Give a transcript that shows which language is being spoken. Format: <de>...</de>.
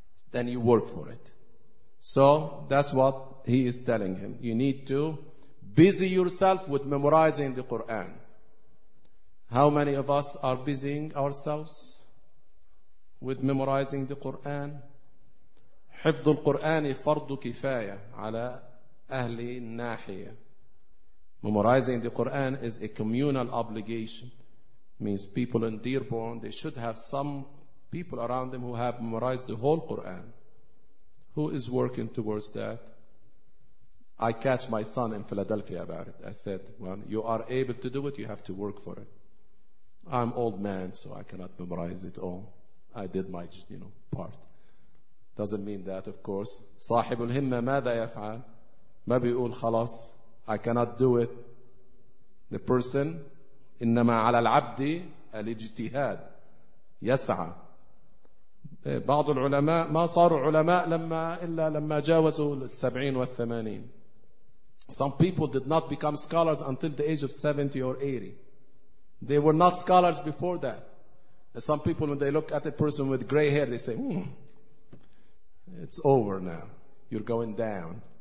<en>Then you work for it. So that's what he is telling him. You need to busy yourself with memorizing the Quran. How many of us are busying ourselves with memorizing the Quran?</en> <ar>حفظ القرآن فرض كفاية على أهل الناحية.</ar> <en>Memorizing the Quran is a communal obligation. Means people in Dearborn, they should have some people around them who have memorized the whole Quran. Who is working towards that? I catch my son in Philadelphia about it. I said, well, you are able to do it, you have to work for it. I'm old man, so I cannot memorize it all. I did my, you know, part. Doesn't mean that, of course.</en> <ar>صاحب الهمة ماذا يفعل؟ ما بيقول خلاص.</ar> <en>I cannot do it. The person,</en> <ar>إنما على العبد الاجتهاد. يسعى. بعض العلماء ما صاروا علماء لما إلا لما جاوزوا 70 and 80.</ar> <en>Some people did not become scholars until the age of 70 or 80. They were not scholars before that. Some people, when they look at a person with gray hair, they say, it's over now. You're going down.</en>